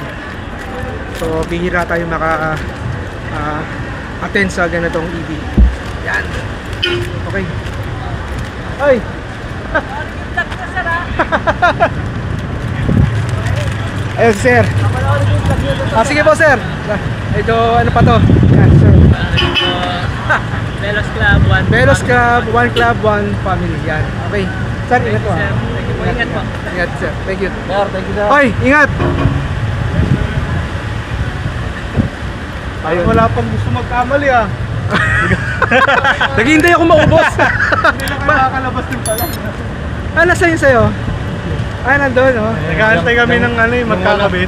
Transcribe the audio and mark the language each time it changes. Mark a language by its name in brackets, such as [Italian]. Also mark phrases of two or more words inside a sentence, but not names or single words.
[Filipino] So bihira tayo attend sa ganitong EV. Yan. Okay. Ay! Ayun, sir. Sige po, sir. Ito, ano pa to? Yan, sir. [English] Velos Club, one. Velos Club, one club, one family. [Filipino] Yan. Okay. Sir, ingat po. Sir, [English] thank you [Filipino] po. Ingat po. Ingat, sir. [English] Thank you. Sir, thank you, sir. [Filipino] Hoy, ingat! Ayun. Wala pang gusto magkamali ah. Naghihintay ako maubos. Hindi na makakalabas din pala. Nasa yun sa'yo? Nandun, oh. Nag-aantay kami ng ano yung magkakabit.